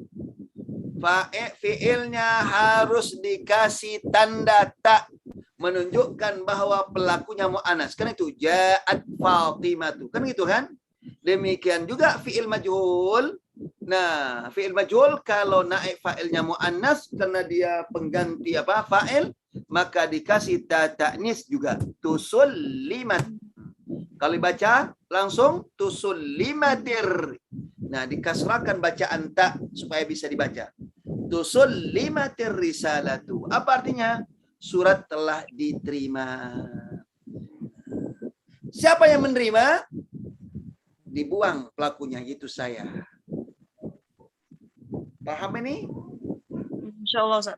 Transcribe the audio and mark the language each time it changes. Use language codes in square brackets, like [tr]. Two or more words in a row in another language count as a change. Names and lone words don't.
[id] Fi'ilnya harus dikasih tanda tak, menunjukkan bahwa pelakunya mu'annas. Kan itu [ar] ja'at Fatimatu. [id] Kan gitu kan? Demikian juga [ar] fi'il majhul. [id] Nah, [ar] fi'il majhul [id] kalau naik fa'ilnya mu'annas karena dia pengganti apa? Fa'il, maka dikasih [ar] ta ta'nis [id] juga. [ar] Tusul limat. [id] Kalau dibaca langsung [ar] tusul limatir. [id] Nah, dikasrahkan bacaan tak supaya bisa dibaca. [ar] Tusul limatir risalatu. [id] Apa artinya? Surat telah diterima. Siapa yang menerima? Dibuang pelakunya, itu saya. Paham ini? Insyaallah, Ustaz.